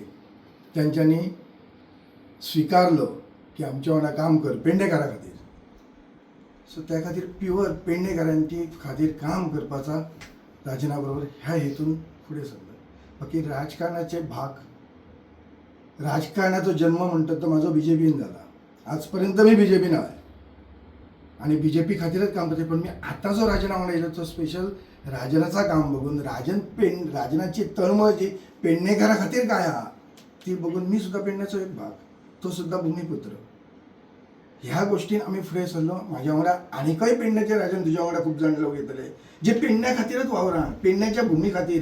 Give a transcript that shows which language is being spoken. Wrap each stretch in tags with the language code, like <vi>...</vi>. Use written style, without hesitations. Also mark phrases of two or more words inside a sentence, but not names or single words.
<kok>तांच्यांनी स्विकारलो की आमच्या वांगडा काम कर पेडणेकारा खातीर. सो त्या खातीर प्युअर पेडणेकारांची खातीर काम करपाचा राजना बरोबर ह्या हेतून फुडें सरलो. बाकी राजकारणाचे भाग राजकारणाचो जन्म म्हणटा तो म्हाजो BJPन जाला.</kok> <mr>आज पर्यंत मी BJPन आहे आणि BJP खातीरच काम करते.</mr> <kok>पण मी आता जो राजना वांगडा येयलो तो स्पेशल राजनाचा काम बघून राजनाची तळमळ जी पेडणेकारा खातीर काय आहा ती बघून मी सुद्धा पेडण्याचो एक भाग, तो सुद्धा भूमिपुत्र. ह्या गोष्टीन आम्ही फुडें सरलो. म्हाज्या वांगडा आनीकय पेडण्याचे राजन तुज्या वांगडा खूब जाण लोक येतले जे पेडण्या खातीरच वावरान, पेडण्याच्या भुमी खातीर.</kok>